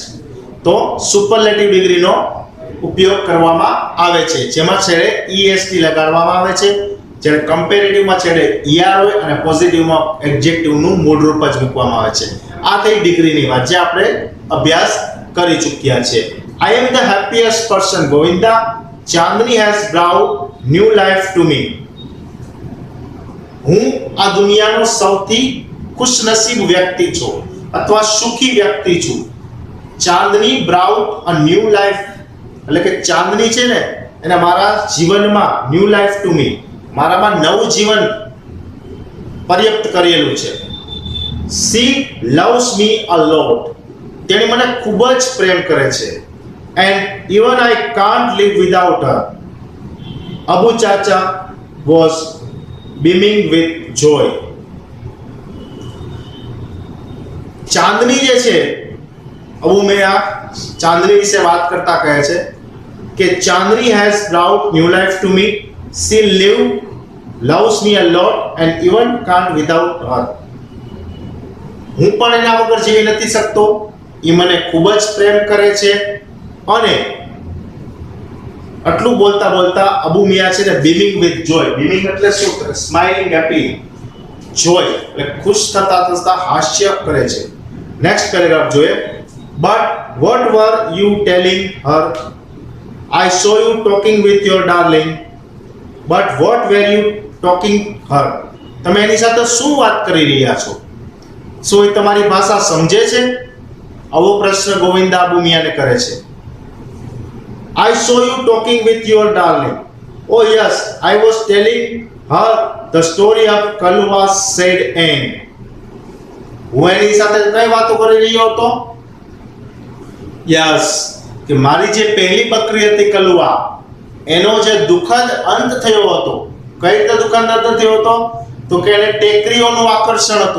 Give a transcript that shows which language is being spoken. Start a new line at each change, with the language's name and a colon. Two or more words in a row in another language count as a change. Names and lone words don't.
Gujarati: તો સુપરલેટિવ ડિગ્રીનો ઉપયોગ કરવામાં આવે છે, જેમાં છેડે EST લગાડવામાં આવે છે. જ્યારે કમ્પેરેટિવમાં છેડે ER હોય અને પોઝિટિવમાં એડજેક્ટિવનું મૂળ રૂપ જ મૂકવામાં આવે છે. આ થઈ ડિગ્રીની વાત જે આપણે અભ્યાસ કરી ચૂક્યા છે.
English: I am the happiest person, Govinda. Chandni has brought new life to me.
Gujarati: હું આ દુનિયાનો સૌથી ખુશનસીબ વ્યક્તિ છું અથવા સુખી વ્યક્તિ છું. ચાંદની
English: brought a new life
Gujarati: એટલે કે ચાંદની છે ને એને મારા જીવનમાં
English: new life to me,
Gujarati: મારામાં નવું જીવન પર્યાપ્ત કરેલું છે.
English: She loves me a lot.
Gujarati: તેણી મને ખૂબ જ પ્રેમ કરે છે.
English: And even I can't live without her. Abu Chacha was beaming with joy.
Gujarati: ચાંદની જે છે, અબુ મિયા ચાંદની વિશે વાત કરતા કહે છે કે ચાંદની
English: has brought new life to me. She loves me a lot and even can't without her.
Gujarati: હું પણ એના વગર જીવી નથી શકતો. એ મને ખૂબ જ પ્રેમ કરે છે. અને આટલું બોલતા અબુ મિયા છે ને
English: beaming with joy.
Gujarati: beaming એટલે શું?
English: smiling, happy.
Gujarati: joy એટલે ખુશ થતા હાસ્ય કરે છે.
English: next paragraph
Gujarati: જોઈએ.
English: But what were you telling her? I saw you talking with your darling. But what were you talking her?
Gujarati: તમે એની સાથે શું વાત કરી રહ્યા છો? શું એ તમારી ભાષા સમજે છે? આવો પ્રશ્ન ગોવિંદા અબુ મિયાને કરે છે.
English: I saw you talking with your darling. Oh yes, I was telling her the story of Kalua's sad end.
Gujarati: હું એની સાથે કઈ વાતો કરી રહ્યો હતો? યસ, કે મારી જે પહેલી બકરી હતી કલુઆ, એનો જે દુઃખદ અંત થયો હતો. કઈ રીતે દુઃખદ અંત થયો હતો? તો કે એને ટેકરીઓનું આકર્ષણ હતું.